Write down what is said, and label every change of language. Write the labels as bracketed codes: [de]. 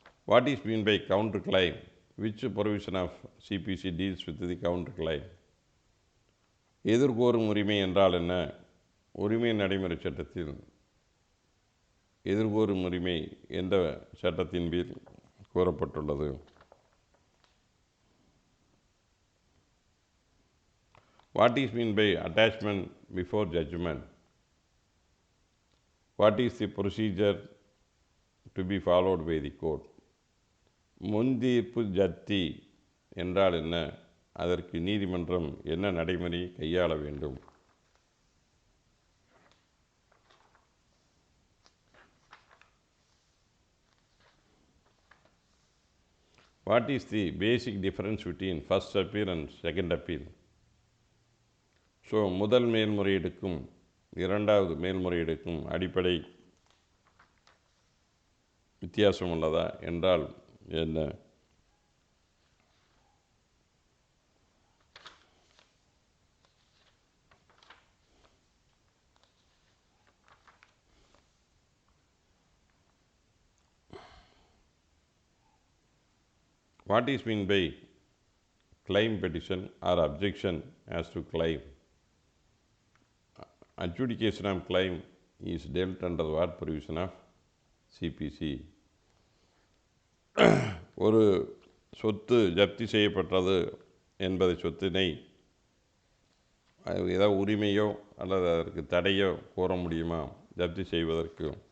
[en] What is mean by counter claim? Which provision of CPC deals with the counter claim? [ta] எதிர்கோரும் உரிமை என்றால் என்ன? உரிமை நடைமுறை சட்டத்தில் எதிர்கோரும் உரிமை எந்த சட்டத்தின் கீழ் கூறப்பட்டுள்ளது? [en] What is mean by attachment before judgment? What is the procedure to be followed by the court? [ta] முன்தீர்ப்பு ஜப்தி என்றால் என்ன? அதற்கு நீதிமன்றம் என்ன நடைமுறை கையாள வேண்டும்? [en] What is the basic difference between first appeal and second appeal? [ta] So முதல் மேல்முறையீடுக்கும் இரண்டாவது மேல்முறையீடுக்கும் அடிப்படை வித்தியாசம் உள்ளதா என்றால் என்ன? [en] What is mean by claim petition or objection as to claim. Adjudication of claim is dealt under what provision of CPC? [ta] ஒரு சொத்து ஜப்தி செய்யப்பட்டது என்பதை சொத்தினை ஏதாவது உரிமையோ அல்லது அதற்கு தடையோ கோர முடியுமா ஜப்தி செய்வதற்கு?